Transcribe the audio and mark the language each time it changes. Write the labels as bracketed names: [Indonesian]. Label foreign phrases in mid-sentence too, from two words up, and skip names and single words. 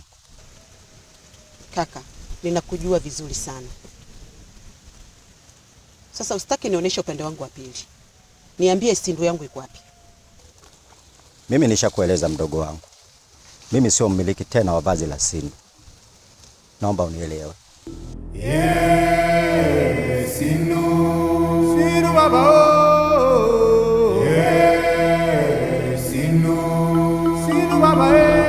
[Swahili] Kaka, ninakujua vizuri sana. Sasa usitaki nionyeshe upande wangu wa pili. Niambie Sindu yangu iko wapi? Mimi nishakueleza mdogo wangu. Mimi sio mmiliki tena wa vazi la Sindu. Naomba unielewe. Sindu, Sindu baba. Sindu, Sindu baba.